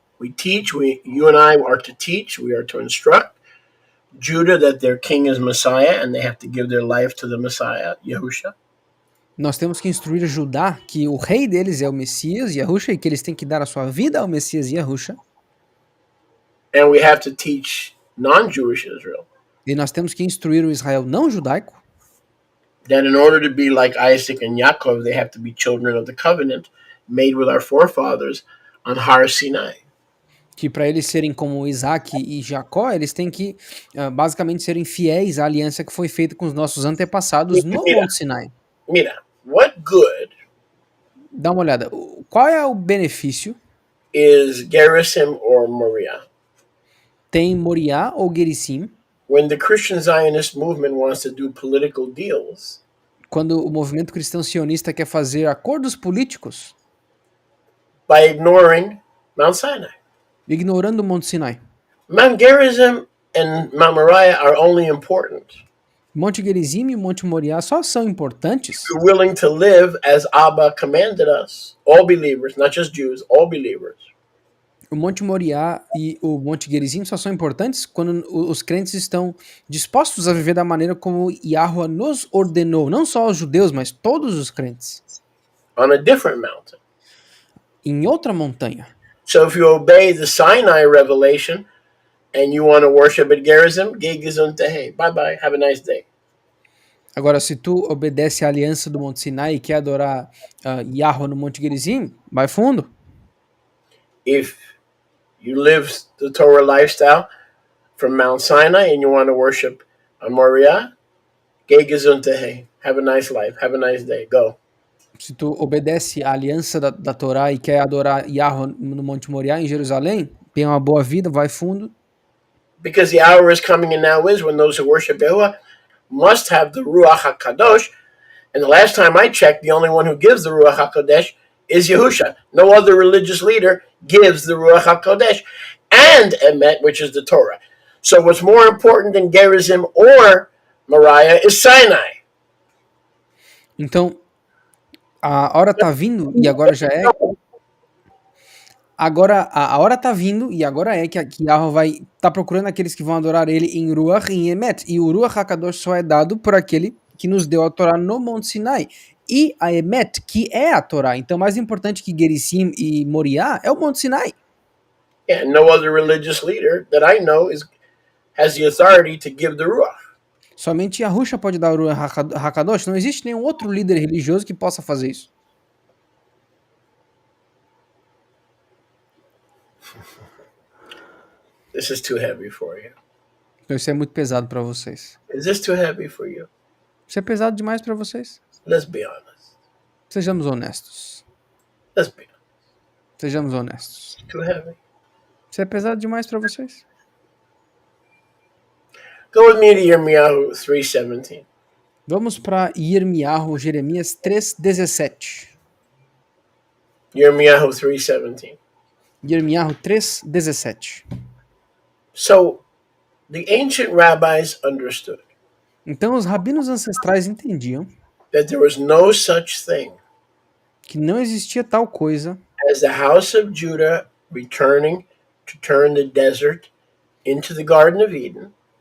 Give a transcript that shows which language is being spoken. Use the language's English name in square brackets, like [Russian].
[English] You and I are to teach, we are to instruct Judah that their king is Messiah and they have to give their life to the Messiah, Yahusha. [Portuguese] Nós temos que instruir Judá que o rei deles é o Messias, Yahusha, e que eles têm que dar a sua vida ao Messias, Yahusha. [English] And we have to teach non-Jewish Israel [Portuguese] E nós temos que instruir o Israel não judaico [English] that in order to be like Isaac and Yaakov, they have to be children of the covenant made with our forefathers on Har Sinai. [Portuguese] que para eles serem como Isaac e Jacó, eles têm que basicamente serem fiéis à aliança que foi feita com os nossos antepassados no Monte Sinai. [English] Mira, what good [Portuguese] Dá uma olhada. Qual é o benefício? [English] is Gerizim or Moriah? [Portuguese] Tem Moriá ou Gerizim? [English] When the Christian Zionist movement wants to do political deals, [Portuguese] Quando o movimento cristão sionista quer fazer acordos políticos, [English] by ignoring Mount Sinai. [Portuguese] ignorando o Monte Sinai. [English] Mount Gerizim and Mount Moriah are only important [Portuguese] Monte Gerizim e Monte Moriá só são importantes [English] if you're willing to live as Abba commanded us, all believers, not just Jews, all believers. [Portuguese] o Monte Moriá e o Monte Gerizim só são importantes quando os crentes estão dispostos a viver da maneira como Yahweh nos ordenou, não só os judeus, mas todos os crentes, [English] On a different mountain. [Portuguese] em outra montanha. [English] So if you obey the Sinai revelation, and you want to worship at Gerizim, [Yiddish] geh gesund tehe. [English] Bye bye. Have a nice day. [Portuguese] Agora, se tu obedece à aliança do Monte Sinai e quer adorar Yahweh no Monte Gerizim, vai fundo. [English] If you live the Torah lifestyle from Mount Sinai and you want to worship on Moriah, [Yiddish] geh gesund tehe. [English] Have a nice life. Have a nice day. Go. [Portuguese] Se tu obedece à aliança da Torá e quer adorar Yahweh no Monte Moriá, em Jerusalém, tenha uma boa vida, vai fundo. [English] Because the hour is coming and now is when those who worship Yahuwah must have the Ruach HaKadosh. And the last time I checked, the only one who gives the Ruach HaKodesh is Yahusha. No other religious leader gives the Ruach HaKodesh and Emet, which is the Torah. So what's more important than Gerizim or Moriah is Sinai. [Portuguese] Então, a hora tá vindo e agora já é. Agora, a hora tá vindo e agora é que Yahweh vai tá procurando aqueles que vão adorar ele em Ruach e em Emet. E o Ruach HaKadosh só é dado por aquele que nos deu a Torá no Monte Sinai. E a Emet, que é a Torá. Então, mais importante que Gerizim e Moriá é o Monte Sinai. [English] Yeah, no other religious leader that I know has the authority to give the Ruach. [Portuguese] Somente Yahusha pode dar o Ruach HaKadosh. Não existe nenhum outro líder religioso que possa fazer isso. [English] This is too heavy for you. [Portuguese] Então isso é muito pesado para vocês. [English] Is this too heavy for you? [Portuguese] Isso é pesado demais para vocês? [English] Let's be honest. [Portuguese] Sejamos honestos. [English] Let's be honest. [Portuguese] Sejamos honestos. [English] Too heavy. [Portuguese] Isso é pesado demais para vocês? [English] Go with me to Yirmiyahu 3:17. [Portuguese] Vamos para Jeremias 3:17. [English] Yirmiyahu 3:17. [Portuguese] Jeremias 3:17. [English] So, the ancient rabbis understood [Portuguese] Então os rabinos ancestrais entendiam [English] that there was no such thing [Portuguese] que não existia tal coisa [English] as the house of Judah returning to turn the desert into the Garden of Eden,